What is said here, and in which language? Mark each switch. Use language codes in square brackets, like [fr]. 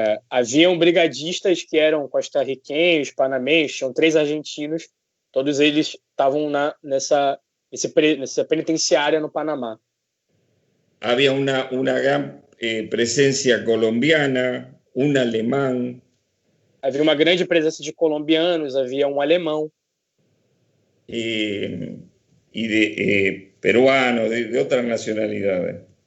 [pt] Haviam brigadistas que eram costarriquenhos, panameños, tinham 3 argentinos, todos eles estavam nessa penitenciária no Panamá. [es] Había una gran presencia colombiana, un alemán. [pt] Havia uma grande presença de colombianos, havia um alemão. [es] Y de peruanos, de otras nacionalidades.